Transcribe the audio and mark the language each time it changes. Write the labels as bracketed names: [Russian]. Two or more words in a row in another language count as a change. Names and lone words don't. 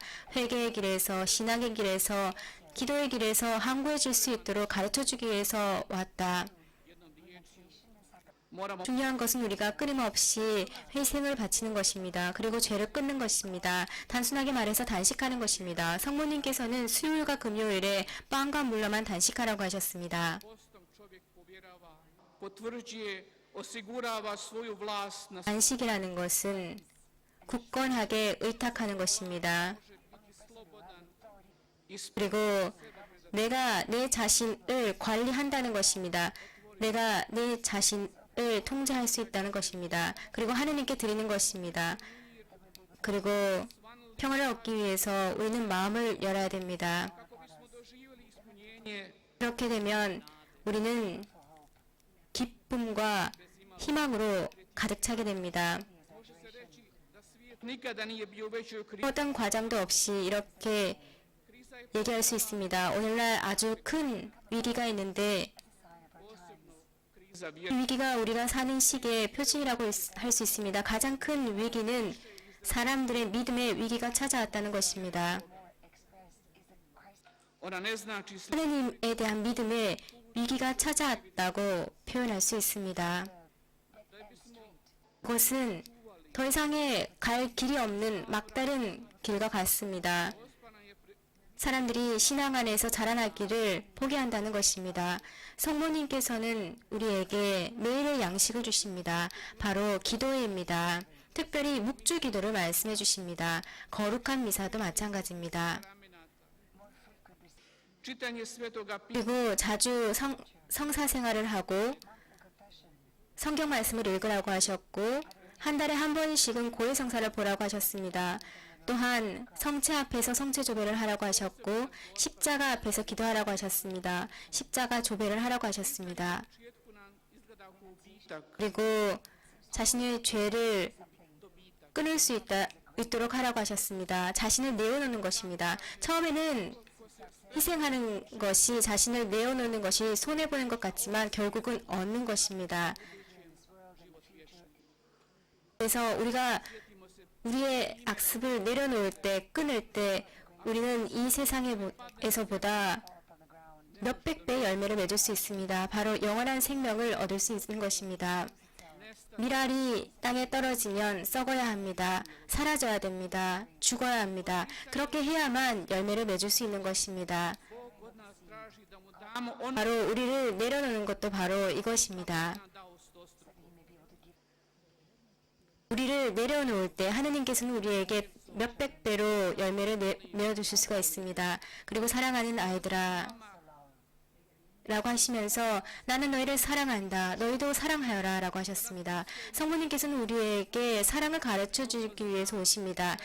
[Korean] 회개의 길에서 신앙의 길에서 기도의 길에서 항구해질 수 있도록 가르쳐주기 위해서 왔다. moramo 중요한 것은 우리가 끊임없이 회생을 바치는 것입니다. 그리고 죄를 끊는 것입니다. 단순하게 말해서 단식하는 것입니다. 성모님께서는 수요일과 금요일에 빵과 물로만 단식하라고 하셨습니다. [Croatian] postom čovjek povjerava, potvrđuje, osigurava svoju vlast na [Korean] 단식이라는 것은 굳건하게 의탁하는 것입니다. [Croatian] slobodan i [Korean] 그리고 내가 내 자신을 관리한다는 것입니다. 내가 내 자신을 통제할 수 있다는 것입니다. 그리고 하느님께 드리는 것입니다. 그리고 평화를 얻기 위해서 우리는 마음을 열어야 됩니다. [Croatian] kako bismo doživjeli ispunjenje [Korean] 그렇게 되면 우리는 기쁨과 희망으로 가득 차게 됩니다. [Croatian] može se reći da svijet nikada nije bio u većoj krizi. [Korean] 어떤 과정도 없이 이렇게 [Croatian] Kriza je [Korean] 얘기할 수 있습니다. 오늘날 아주 큰 위기가 있는데 [Croatian] posebno kriza [Korean] 이 vjere. 위기가 우리가 사는 시기의 표징이라고 할 수 있습니다. 가장 큰 위기는 사람들의 믿음의 위기가 찾아왔다는 것입니다. [Croatian] Ona ne znači [Korean] 하느님에 대한 믿음의 위기가 찾아왔다고 표현할 수 있습니다. 그것은 더 이상의 갈 길이 없는 막다른 길과 같습니다. 사람들이 신앙 안에서 자라나기를 포기한다는 것입니다. 성모님께서는 우리에게 매일의 양식을 주십니다. 바로 기도회입니다. 특별히 묵주 기도를 말씀해 주십니다. 거룩한 미사도 마찬가지입니다. [Croatian] čitanje svetoga pisma [Korean] 그리고 자주 성사 생활을 하고 성경 말씀을 읽으라고 하셨고 한 달에 한 번씩은 고해 성사를 보라고 하셨습니다. 또한 성체 앞에서 성체 조배를 하라고 하셨고 십자가 앞에서 기도하라고 하셨습니다. 십자가 조배를 하라고 하셨습니다. [Croatian] početku nam izgleda kao gubitak, [Korean] 그리고 자신의 죄를 끊을 수 있도록 하라고 하셨습니다. 자신을 내어놓는 것입니다. 처음에는 희생하는 것이 자신을 내어놓는 것이 손해보는 것 같지만 결국은 얻는 것입니다. 그래서 우리가 우리의 악습을 내려놓을 때, 끊을 때 우리는 이 세상에서보다 몇백 배의 열매를 맺을 수 있습니다. 바로 영원한 생명을 얻을 수 있는 것입니다. 밀알이 땅에 떨어지면 썩어야 합니다. 사라져야 됩니다. 죽어야 합니다. 그렇게 해야만 열매를 맺을 수 있는 것입니다. [Croatian] Bog od nas traži da mu damo ono [Korean] 바로 우리를 내려놓는 것도 바로 이것입니다. [Croatian] što nam dao stostruko. [Korean] 우리를 내려놓을 때 하느님께서는 우리에게 몇백 배로 열매를 내어주실 수가 있습니다. 그리고 사랑하는 아이들아 라고 하시면서 나는 너희를 사랑한다. 너희도 사랑하여라 라고 하셨습니다. 성부님께서는 우리에게 사랑을 가르쳐 주기 위해서 오십니다.